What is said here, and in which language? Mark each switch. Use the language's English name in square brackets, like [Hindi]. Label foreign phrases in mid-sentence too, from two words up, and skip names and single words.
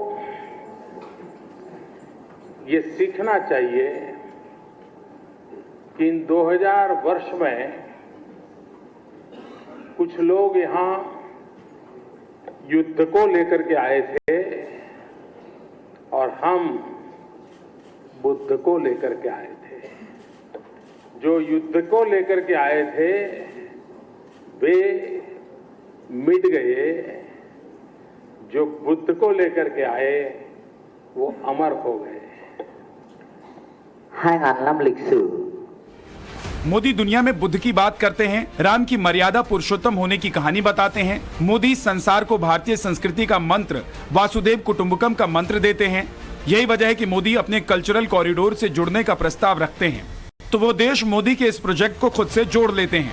[Hindi] ये सीखना चाहिए कि इन 2000 वर्ष में कुछ लोग यहां युद्ध को लेकर के आए थे और हम बुद्ध को लेकर के आए थे। जो युद्ध को लेकर के आए थे वे मिट गए, जो बुद्ध को लेकर के आए वो अमर हो गए। [Vietnamese] 2000 năm lịch sử। [Hindi] मोदी दुनिया में बुद्ध की बात करते हैं, राम की मर्यादा पुरुषोत्तम होने की कहानी बताते हैं। मोदी संसार को भारतीय संस्कृति का मंत्र [Sanskrit] वासुदेव कुटुंबकम [Hindi] का मंत्र देते हैं। यही वजह है कि मोदी अपने [English] cultural corridor [Hindi] से जुड़ने का प्रस्ताव रखते हैं, तो वो देश मोदी के इस प्रोजेक्ट को खुद से जोड़ लेते हैं।